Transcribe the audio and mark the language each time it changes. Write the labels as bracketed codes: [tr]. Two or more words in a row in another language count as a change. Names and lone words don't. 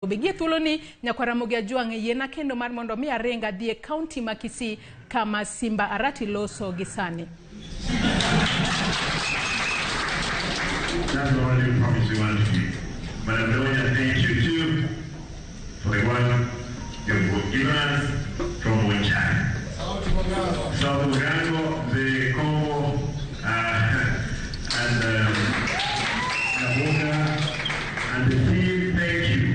[luo] Obigie tuloni Nyakaramogi Ajuang yena kendo mar mondo mi arenga dhie county ma Kisii kama Simba Arati loso gisani. [en] That's the only promise we want to give. Madam Donya, thank you too for the one you've given us from Wachai. South Mugango, the Congo, and Nabuga, and the team, thank you.